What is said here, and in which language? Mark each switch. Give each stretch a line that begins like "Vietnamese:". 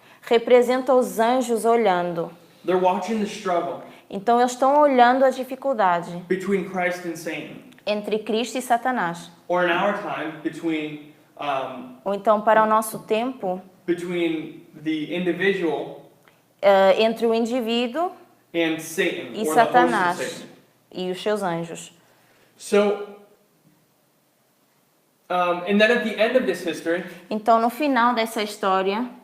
Portuguese: representa os anjos olhando.
English: They're watching the struggle
Portuguese: Então eles estão olhando a dificuldade
English: between Christ and Satan.
Portuguese: entre Cristo e Satanás.
English: Or in our time, between
Portuguese: Ou então para o nosso tempo,
English: between the individual
Portuguese: entre o indivíduo
English: and Satan,
Portuguese: e
English: or the host of
Portuguese: Satanás
English: Satan.
Portuguese: e os seus anjos.
English: So, and then at the end of this history,
Portuguese: Então no final dessa história,